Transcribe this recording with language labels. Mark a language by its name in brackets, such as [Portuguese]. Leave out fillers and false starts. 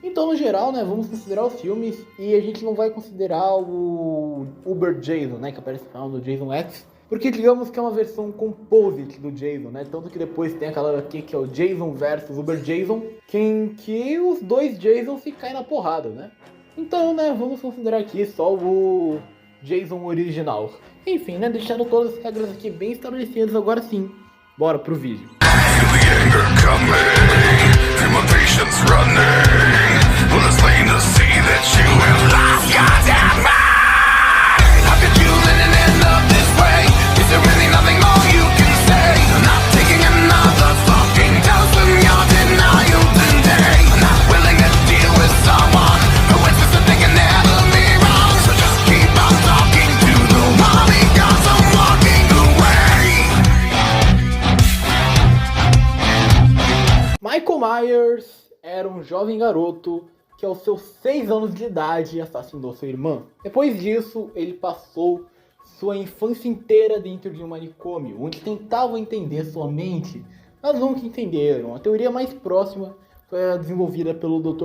[Portuguese] Então, no geral, né, vamos considerar os filmes e a gente não vai considerar o Uber Jason, né, que aparece no final do Jason X, porque digamos que é uma versão composite do Jason, né, tanto que depois tem aquela aqui que é o Jason versus Uber Jason, que os dois Jasons se caem na porrada, né. Então, né, vamos considerar aqui só o Jason original. Enfim, né, deixando todas as regras aqui bem estabelecidas, agora sim, bora pro vídeo. [English] Anger coming, and my patience running. Well, it's plain to see that you have lost your damn mind. How could you let it end up this way? Is there really nothing more you can say? I'm not taking another fucking dose from your denial today. I'm not willing to deal with someone who insists that they can never be wrong. So just keep on talking to the wall because I'm walking away. [Portuguese] Michael Myers era um jovem garoto que aos seus 6 anos de idade assassinou sua irmã. Depois disso, ele passou sua infância inteira dentro de um manicômio, onde tentavam entender sua mente, mas nunca entenderam. A teoria mais próxima foi a desenvolvida pelo Dr.